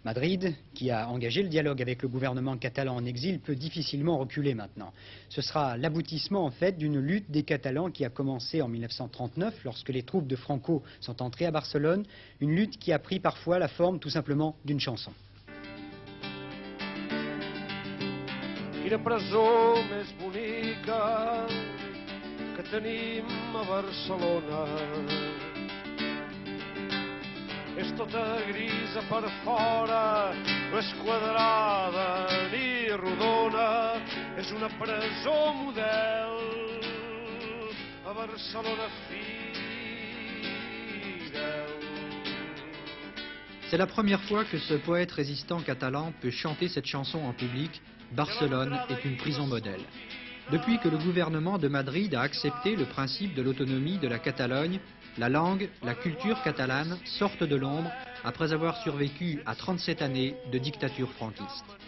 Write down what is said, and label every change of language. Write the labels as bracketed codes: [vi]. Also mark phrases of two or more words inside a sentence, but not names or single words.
[fr] Madrid, qui a engagé le dialogue avec le gouvernement catalan en exil, peut difficilement reculer maintenant. Ce sera l'aboutissement en fait d'une lutte des Catalans qui a commencé en 1939 lorsque les troupes de Franco sont entrées à Barcelone, une lutte qui a pris parfois la forme tout simplement d'une chanson. [ca] Quina presó més bonica que tenim a Barcelona. És tota grisa per fora, no és quadrada ni rodona, és una presó model a Barcelona fidel. [fr] C'est la première fois que ce poète résistant catalan peut chanter cette chanson en public. Barcelone est une prison modèle. Depuis que le gouvernement de Madrid a accepté le principe de l'autonomie de la Catalogne, la langue, la culture catalane sortent de l'ombre après avoir survécu à 37 années de dictature franquiste.